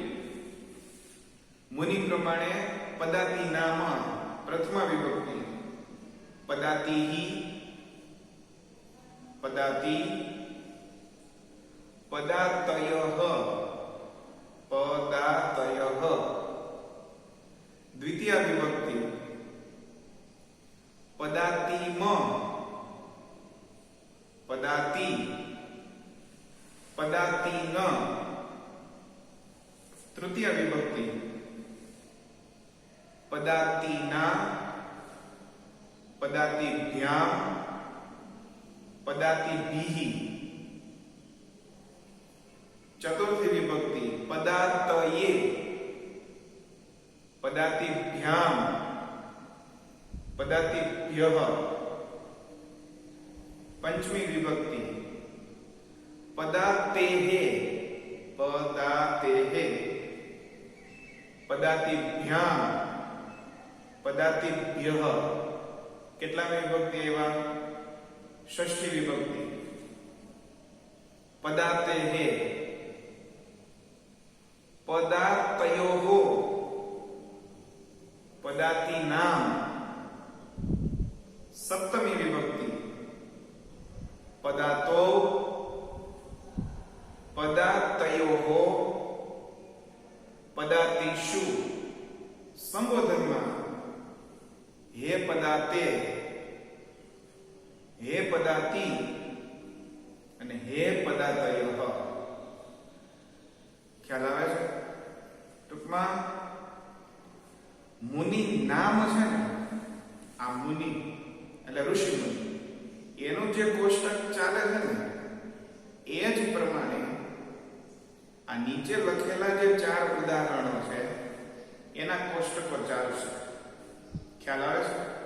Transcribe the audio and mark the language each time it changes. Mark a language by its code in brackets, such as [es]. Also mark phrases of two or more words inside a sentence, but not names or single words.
[gu] મુનિ પ્રમાણે પદાતિ નામ [sa] प्रथमा विभक्ति पदातिः पदाति पदातयः पदातयः द्वितीय विभक्ति पदातिम पदाति पदातिन तृतीय विभक्ति पदातिना पदातिभ्याम पदातिभिः चतुर्थी विभक्ति पदातये पदातिभ्याम पदातिभ्यः पंचमी विभक्ति पदातेः पदातेः पदातिभ्याम पदातिभ्यः [gu] કેટલામી વિભક્તિ એવા [sa] षष्ठी विभक्ति पदातेः पदातयोः पदातिनाम सप्तमी विभक्ति पदातो पदातयोः पदातिषु संबोधનમાં हे पदाते हे पदाति અને हे पदातयः [gu] ખ્યાલ આવે છે ટૂંકમાં મુનિ નામ છે ને આ મુનિ એટલે ઋષિ મુનિ એનું જે કોષ્ટક ચાલે છે ને એ જ પ્રમાણે આ નીચે લખેલા જે ચાર ઉદાહરણો છે એના કોષ્ટકો ચાલશે ખ્યાલ આવે છે